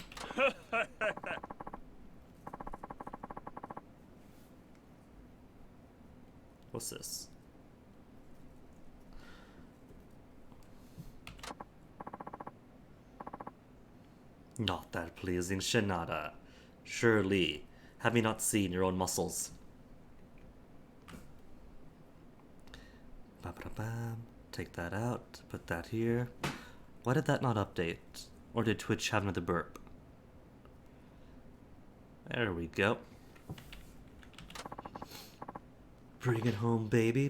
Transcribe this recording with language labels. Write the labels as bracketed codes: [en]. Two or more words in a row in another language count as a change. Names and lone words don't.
[en] What's this? Not that pleasing, Shinada. Surely, have you not seen your own muscles? Ba-ba-da-bam. Take that out, put that here. Why did that not update? Or did Twitch have another burp? There we go. Bring it home, baby.